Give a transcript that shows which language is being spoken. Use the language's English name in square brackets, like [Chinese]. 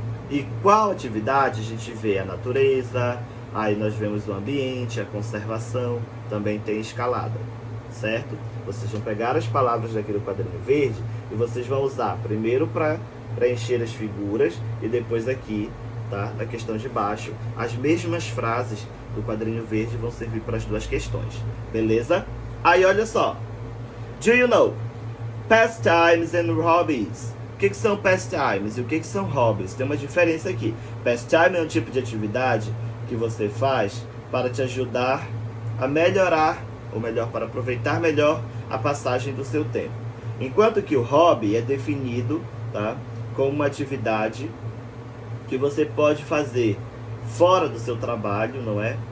[Portuguese] E qual atividade a gente vê? A natureza, aí nós vemos o ambiente, a conservação, também tem escalada, certo? Vocês vão pegar as palavras daquele quadrinho verde e vocês vão usar primeiro para preencher as figuras e depois aqui, tá? Na questão de baixo, as mesmas frases do quadrinho verde vão servir para as duas questões, beleza? [English] Aí olha só, do you know pastimes and hobbies? [Portuguese] O que são pastimes e o que são hobbies? Tem uma diferença aqui. Pastime é um tipo de atividade que você faz para te ajudar a melhorar, ou melhor, para aproveitar melhor a passagem do seu tempo. Enquanto que o hobby é definido, tá, como uma atividade que você pode fazer fora do seu trabalho, não é?